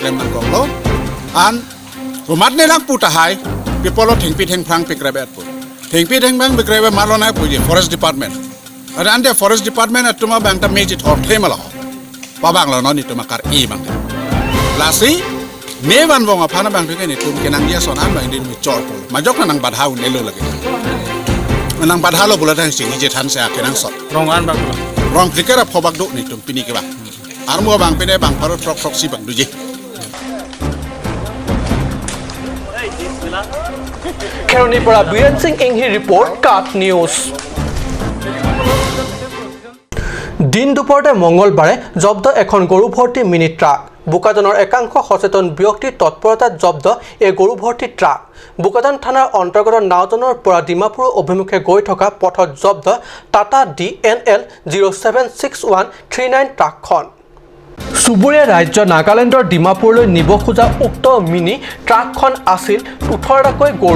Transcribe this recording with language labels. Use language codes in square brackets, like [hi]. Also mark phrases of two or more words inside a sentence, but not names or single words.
[mjw] klem nang koklo an rumat ne lang puta hai pipolo thengpi thengprang pikrabe atpu thengpi thengprang pikrabe malonai puji [en] forest department [mjw] ada ande [en] forest department [mjw] atuma bang ta meji thor themala pa bang la no ni tuma kar e bang lasi me ban bong aphana bang thike ni tum kenang dia sonan bang din mi chor ko ma jok nang badhau ne lo lage nang badhau lo bula thang sing je than sa kenang sot rongan bang rong klikera phobak do ni tum pini ke ba ar mo bang pene bang paro trok trok si bang duje [as] খেৰণিৰ পৰা বীৰেন সিং ইংহি ৰিপৰ্ট কাট নিউজ দিন দুপৰতে মঙ্গলবাৰে জব্দ এখন গৰু ভৰ্তি [en] mini truck [as] বুকাজানৰ একাংশ সচেতন ব্যক্তিৰ তৎপৰতাত জব্দ এই গৰু ভৰ্তি ট্ৰাক বুকাজান থানাৰ অন্তৰ্গত নাওজনৰ পৰা ডিমাপুৰ অভিমুখে গৈ থকা পথত জব্দ টাটা DNL 076139 ট্ৰাকখন চুবুৰীয়া ৰাজ্য নাগালেণ্ডৰ ডিমাপুৰলৈ নিব খোজা উক্ত [en] mini truck [as] আছিল 18টাকৈ